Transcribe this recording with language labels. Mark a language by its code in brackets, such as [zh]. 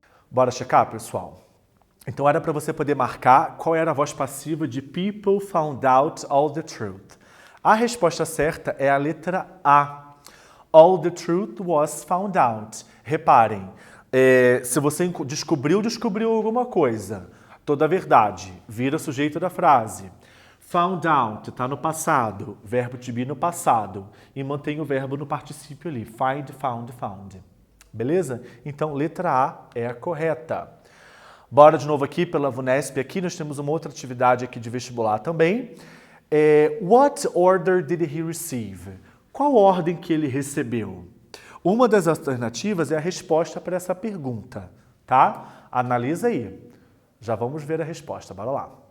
[pt] Bora checar, pessoal? Então era para você poder marcar qual era a voz passiva de [en] People found out all the truth. [pt] A resposta certa é a letra A. [en] All the truth was found out. [pt] Reparem, se você descobriu alguma coisa, toda a verdade, vira sujeito da frase. Found out está no passado, verbo to be no passado. E mantém o verbo no particípio ali. Find, found, found. Beleza? Então, letra A é a correta. Bora de novo aqui pela VUNESP. Aqui nós temos uma outra atividade aqui de vestibular também. [en] What order did he receive? [pt] Qual ordem que ele recebeu? Uma das alternativas é a resposta para essa pergunta, tá? Analisa aí. Já vamos ver a resposta. Bora lá.